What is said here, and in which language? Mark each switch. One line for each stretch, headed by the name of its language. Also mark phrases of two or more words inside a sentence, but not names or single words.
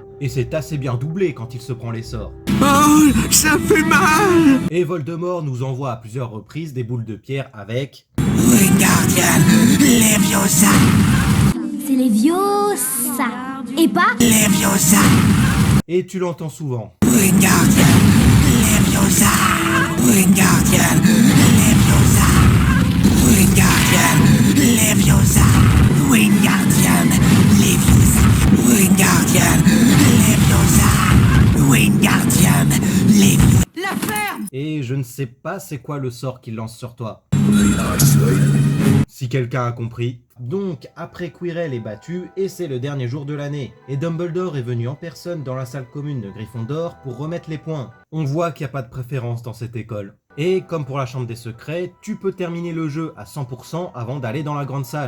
French: Et c'est assez bien doublé quand il se prend les sorts. Oh, ça fait mal! Et Voldemort nous envoie à plusieurs reprises des boules de pierre avec... Wingardium Leviosa! C'est Leviosa. Et pas Leviosa! Et tu l'entends souvent. Wingardium Leviosa! Wingardium Leviosa! Wingardium Leviosa! Wingardium Leviosa! Wingardium Leviosa! Wingardium Leviosa! La ferme! Et je ne sais pas c'est quoi le sort qu'il lance sur toi. Si quelqu'un a compris. Donc, après Quirrell est battu, et c'est le dernier jour de l'année. Et Dumbledore est venu en personne dans la salle commune de Gryffondor pour remettre les points. On voit qu'il n'y a pas de préférence dans cette école. Et comme pour la Chambre des Secrets, tu peux terminer le jeu à 100% avant d'aller dans la grande salle.